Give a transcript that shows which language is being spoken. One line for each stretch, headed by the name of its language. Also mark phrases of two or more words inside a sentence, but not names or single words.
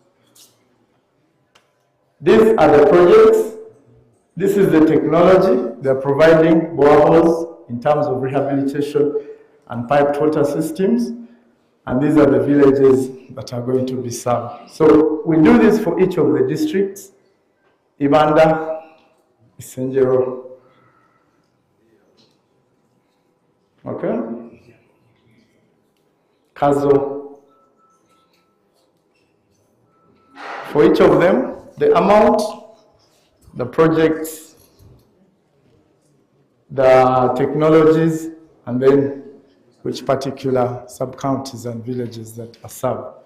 English: These are the projects. This is the technology. They're providing boreholes in terms of rehabilitation and piped water systems. And these are the villages that are going to be served. So we do this for each of the districts. Ibanda, Isenjero. Okay? Kazo. For each of them, the amount, the projects, the technologies, and then which particular sub-counties and villages that are served.